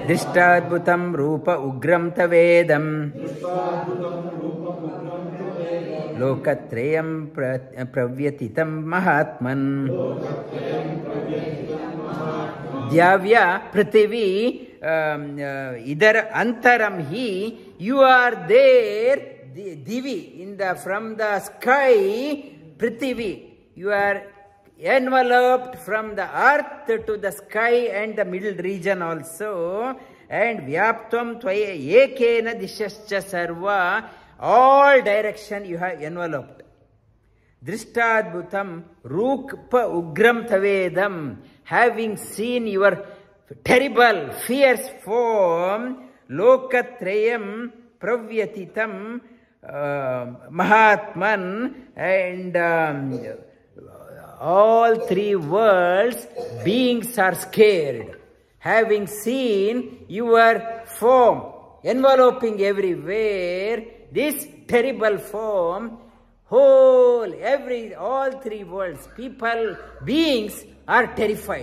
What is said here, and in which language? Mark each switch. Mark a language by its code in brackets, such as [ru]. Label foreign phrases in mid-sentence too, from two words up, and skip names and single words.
[sa] दृष्ट्वाद्भुतं रूप उग्रं तवेदं लोकत्रयं प्रव्यथितं महात्मन् द्याव्य पृथिवी अन्तरं हि. [en] You are there, divi, from the sky, prithivī. You are enveloped from the earth to the sky and the middle region also. [sa] And व्याप्तं त्वयैकेन दिशश् सर्वाः. [en] All direction you have enveloped. [sa] दृष्ट्वाद्भुतं रूप उग्रं तवेदं. [en] Having seen your terrible, fierce form, [sa] लोकत्रयं, प्रव्यथितं, महात्मन्, [en] and all three worlds, beings are scared. Having seen your form enveloping everywhere, this terrible form, all three worlds, people, beings are terrified.